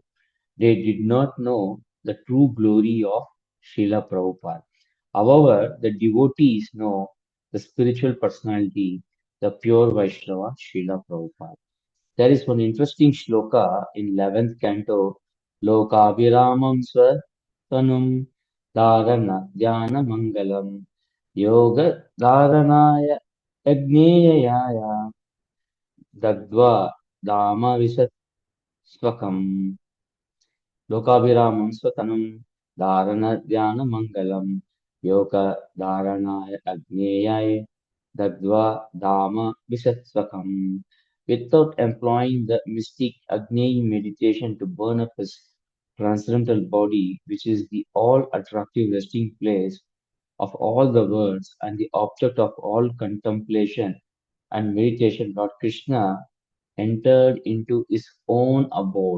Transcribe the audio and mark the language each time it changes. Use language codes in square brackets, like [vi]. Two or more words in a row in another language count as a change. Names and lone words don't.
[en] They did not know the true glory of Srila Prabhupada. However, the devotees know the spiritual personality, the pure Vaishnava, Srila Prabhupada. There is one interesting shloka in 11th canto, [sa] Lokabhiramam Swatanum Dharana Dhyana Mangalam Yoga Dharanaya Yajneyaya Dagdva Dama Visaswakam Lokabhiramam Swatanam Dharana Dhyana Mangalam Yoga Dharanaya Agneyaya Dadva Dhamma Visasvakam. [en] Without employing the mystic Agni meditation to burn up his transcendental body, which is the all attractive resting place of all the worlds and the object of all contemplation and meditation, Lord Krishna entered into his own abode.